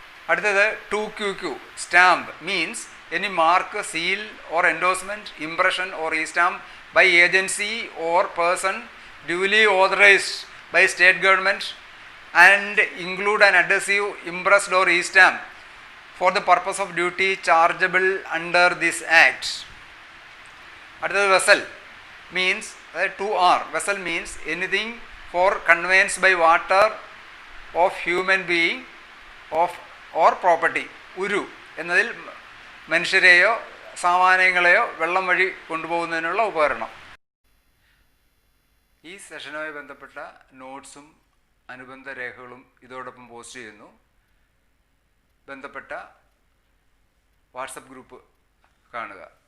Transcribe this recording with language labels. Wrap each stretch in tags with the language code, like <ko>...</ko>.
<ml>അടുത്തത്</ml> <en>2QQ stamp means any mark, seal or endorsement, impression or e stamp by agency or person duly authorised by state government and include an adhesive impressed or e stamp for the purpose of duty chargeable under this act.</en> <ml>അടുത്തത്</ml> <en>Vessel means 2R vessel means anything for conveyance by water of human being or property.</en> <ml>ഉരു എന്നതിൽ മനുഷ്യരെയോ സാമാനങ്ങളെയോ വെള്ളം വഴി കൊണ്ടുപോകുന്നതിനുള്ള ഉപകരണം. ഈ സെഷനുമായി ബന്ധപ്പെട്ട നോട്ട്സും അനുബന്ധ രേഖകളും ഇതോടൊപ്പം പോസ്റ്റ് ചെയ്യുന്നു. ബന്ധപ്പെട്ട വാട്സപ്പ് ഗ്രൂപ്പ് കാണുക.</ml>